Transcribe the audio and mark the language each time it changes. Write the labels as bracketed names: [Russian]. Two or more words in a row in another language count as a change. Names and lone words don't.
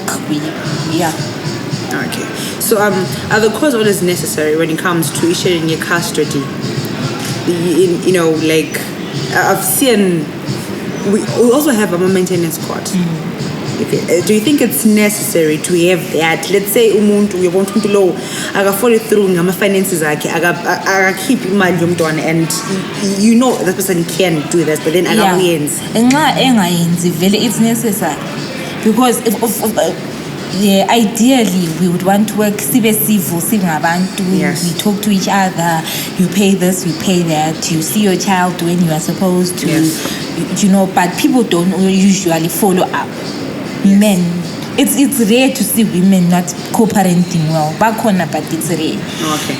[English] Okay. So are the courts always necessary when it comes to sharing your custody? You know, like I've seen. We also have a maintenance court. Okay. Do you think it's necessary to have that? Let's say [North Ndebele] umuntu uyabona umuntu lo akafollow through ngama finances akhe akakeep imali yomntwana [English] and you know that person can do this but then akayenzi. [North Ndebele] Nxa engayenzi vele [English] it's necessary because ideally we would want to work [North Ndebele] sibe civil singabantu. [English] We talk to each other, you pay this, you pay that, you see your child when you are supposed to, you know, but people don't usually follow up. Men, it's rare to see women not co-parenting well. But it's rare. Okay.